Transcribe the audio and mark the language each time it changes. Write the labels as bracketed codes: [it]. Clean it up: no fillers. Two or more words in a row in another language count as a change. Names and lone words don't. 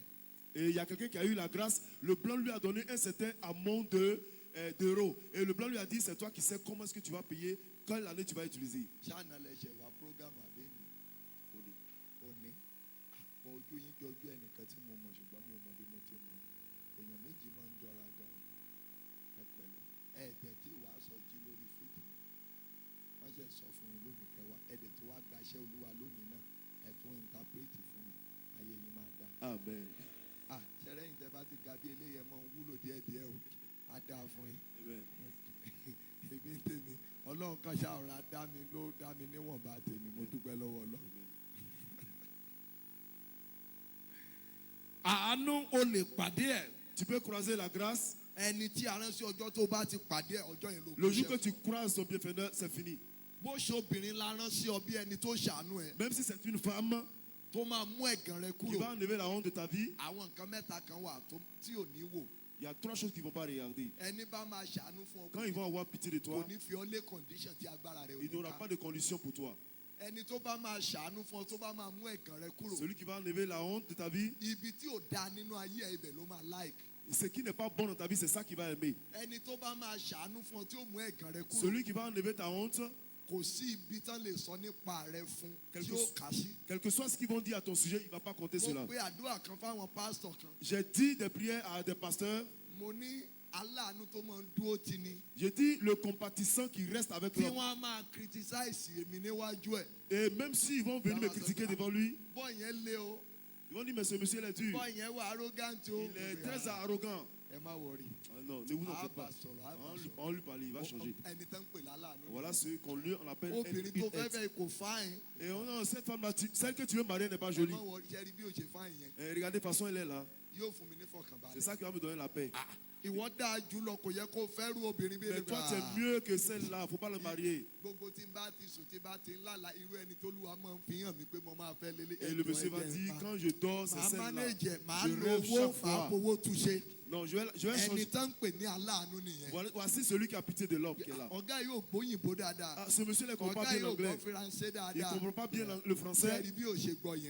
[fr] il y a quelqu'un qui a eu la grâce. Le blanc lui a donné un certain amont d'euros. Et le blanc lui a dit, c'est toi qui sais comment est-ce que tu vas payer quelle année tu vas utiliser? [yo] ṣáàna lẹsẹ̀ wá program àbẹ́ni òní àpò ojú yín jọ ojú ẹnìkan tí mo mọ̀ ṣùgbọ́n mi ò mọ bí mo ti mọ̀ èèyàn méjì máa ń jọra gan ẹ pẹ̀lẹ́ ẹ̀ẹ́dẹ̀ tí wàá sọ jí lórí fídíò wọ́n ṣe sọ fún yín lónìí kẹwàá ẹ̀ẹ́dẹ̀ tó wá gbaṣẹ́ olúwa lónìí náà ẹ̀ tún interprete fún yín ayé yín máa dá. Amen. Ṣẹlẹ́yìn tẹ́ bá ti ga bí eléyẹ mọ́ ń wúlò díẹ̀díẹ̀ o á dáa fún yín. Amen. Èmi ń tèmi ọlọ́run kan ṣàrà dá mi níwọ̀nba tèmi mo dúpẹ́ lọ́wọ́ ọlọ́run. Àánú o lè pàdé ẹ̀. [fr] Tu peux croiser la grâce. [yo] Ẹni tí a rán sí ọjọ́ tó bá ti pàdé ẹ̀ ọjọ́ yẹn ló [fr] Le jour que tu croises son bienfaiteur, c'est fini. [yo] Bó ṣe obìnrin la rán sí ọ bí ẹni tó ṣàánú ẹ. [fr] Même si c'est une femme [yo] Tó máa mú ẹ̀gàn rẹ [fr] qui [yo] kúrò. [fr] va enlever la honte de ta vie, [yo] Àwọn nǹkan mẹ́ta kan wà tí ò ní wò. [fr] il y a 3 choses qu'ils ne vont pas regarder. [yo] Ẹni bá máa ṣàánú fún [fr] Quand [yo] ọ [fr] ils vont avoir pitié de toi, [yo] kò ní fi ọ lé condition tí agbára rẹ ò [fr] il [yo] ní [fr] n'aura [yo] ká. [fr] pas de conditions pour toi. [yo] Ẹni tó bá máa ṣàánú fún ọ tó bá máa mú ẹ̀gàn rẹ kúrò. [fr] Celui qui va enlever la honte de ta vie, [yo] Ibi tí ò dáa nínú ayé ẹ ibẹ̀ ló máa like. [fr] ce qui n'est pas bon dans ta vie, c'est ça qu'il va aimer. [yo] Ẹni tó bá máa ṣàánú fún ọ tí ó mú ẹ̀gàn rẹ kúrò. [fr] Celui qui va enlever ta honte, [yo] Kò sí ibi tán lè sọ nípa rẹ fún tí [fr] Quelque [yo] ó [fr] chose- [yo] kà sí. [fr] quel que soit ce qu'ils vont dire à ton sujet, il ne va pas compter cela. [yo] Mo pe àdúrà kan fáwọn pásítọ̀ kan. [fr] J'ai dit des prières à des pasteurs. [yo] Mo ní aláàánú tó máa ń dúró tì ní. [fr] J'ai dit le compatissant qui reste avec [yo] Tí [fr] l'homme. [yo] wọ́n á máa criticize èmi níwájú ẹ̀. [fr] Et même s'ils vont venir me critiquer devant lui, [yo] Bọ́ọ̀ yẹn lé o. [fr] ils vont dire, mais ce monsieur est dur. [yo] Bọ́ọ̀ yẹn wà arrogant o. [fr] Il est très arrogant. [yo] Ẹ má wọrí. [fr] Ah non, ne vous en [yo] A [fr] faites [yo] bá [fr] pas. [yo] sọ̀rọ̀, a bá [fr] On lui, [yo] sọ̀rọ̀. [fr] on lui parle, il va changer. [yo] Ẹni tán ń pè láláàánú. [fr] Voilà ce qu'on lui on appelle [yo] Obìnrin tó fẹ́ NPS. fẹ́ kò fáìn. [fr] Et on a cette femme-là, celle que tu veux marier n'est pas [yo] Ẹ [fr] jolie. [yo] má wọrí ṣẹ́rí bí o ṣe fáìn yẹn. [fr] Regardez, de toute façon, elle est là. [yo] Yóò fún mi ní [fr] C'est [yo] fọkànbalẹ̀. [fr] ça qui va me donner la paix. [yo] Ìwọ dáa jùlọ kò yẹ kó fẹ́rù obìnrin bí [fr] Mais toi, tu es mieux que celle-là. Il ne faut pas le marier. [yo] Gbogbo tí n bá ti sùn tí n bá ti ń lálàá irú ẹni tó lùwà máa ń fi hàn mí pé mo máa fẹ́ lélẹ̀. [fr] Et le monsieur va dire, quand je dors, c'est [yo] màá [fr] celle-là. [yo] mánéjẹ màá [fr] Je [yo] lo [fr] rêve [yo] owó [fr] chaque [yo] màá [fr] fois. [yo] fowó túnṣe. [fr] Non, je vais [yo] Ẹni [fr] changer. [yo] tán ń pè ní aláàánú nìyẹn. [fr] Voici celui qui a pitié de l'homme qui est là. [yo] Ọ̀gá yóò gbóyìnbó dáadáa. [fr] Ah, ce monsieur ne comprend pas [yo] Ọ̀gá [fr] bien [yo] yóò gbọ́ [fr] l'anglais. [yo] firansé [fr] Il ne [yo] dáadáa. [fr] comprend pas bien le français. [yo] Sẹ́ẹ̀rì bí o ṣe gbọ́ yẹn.